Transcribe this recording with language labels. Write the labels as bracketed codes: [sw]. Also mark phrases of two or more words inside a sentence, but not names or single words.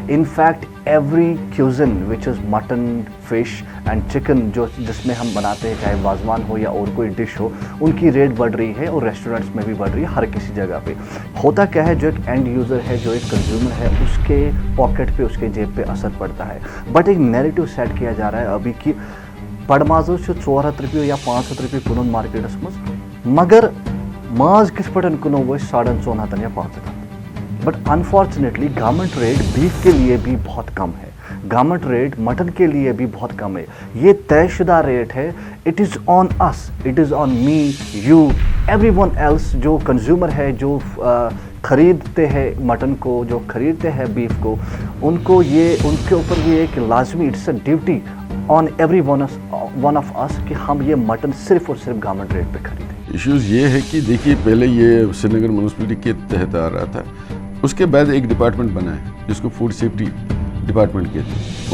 [en] In fact every cuisine which is mutton, fish and chicken, [hi] जो जिसमें हम बनाते हैं, चाहे वाजवान हो या और कोई डिश हो, उनकी रेट बढ़ रही है और रेस्टोरेंट्स में भी बढ़ रही है, हर किसी जगह पे। होता क्या है, जो एक [en] end user [hi] है, जो एक कंज्यूमर है, उसके पॉकेट पे, उसके जेब पे असर पड़ता है। बट एक नैरेटिव सेट किया जा रहा है अभी कि [ks] बड़माजो 400 रुपये या 500 रुपये कुन मार्केटस मज, मगर माज किस पे कुनो वो 450 या 500। [hi] बट अनफॉर्चुनेटली [en] government rate [hi] बीफ के लिए भी बहुत कम है, [en] government rate [hi] मटन के लिए भी बहुत कम है। ये तयशुदा रेट है। [en] It is on us, it is on me, you, everyone else, [hi] जो कंज्यूमर है, जो ख़रीदते हैं मटन को, जो ख़रीदते हैं बीफ को, उनके ऊपर ये एक लाजमी, [en] It's a duty on every one of us [hi] कि हम ये मटन सिर्फ और सिर्फ [en] government rate [hi] पे खरीदें। इश्यूज़ ये है कि देखिए, पहले ये श्रीनगर म्यूनसिपलिटी के तहत आ रहा था, उसके बाद एक डिपार्टमेंट बना है जिसको [en] food safety department [hi] कहते हैं।